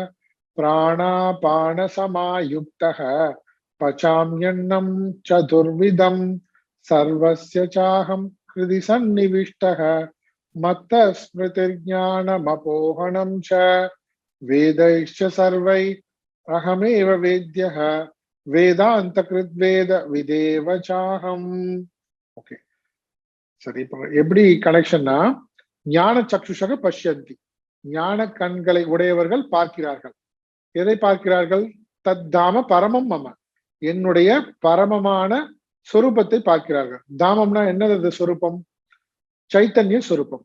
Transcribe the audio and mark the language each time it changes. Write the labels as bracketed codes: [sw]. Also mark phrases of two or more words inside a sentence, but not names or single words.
[sa] प्राणापानसमायुक्तः पचाम्यन्नं चतुर्विधं सर्वस्य चाहं हृदि सन्निविष्टः मत्तः स्मृतिर्ज्ञानमपोहनं च वेदैश्च सर्वैः अहमेव वेद्यः वेदान्तकृद्वेद विदेव चाहम्. ओके, [ta] சரி. இப்போ எப்படி கனெக்ஷன்னா, [sa] ज्ञान चक्षुषः पश्यन्ति, [ta] ஞான கண்களை உடையவர்கள் பார்க்கிறார்கள். எதை பார்க்கிறார்கள்? [sa] तद्धाम परमं मम, [ta] என்னுடைய பரமமான சொரூபத்தை பார்க்கிறார்கள். தாமம்னா என்னது? சொரூபம், சைத்தன்ய சொரூபம்.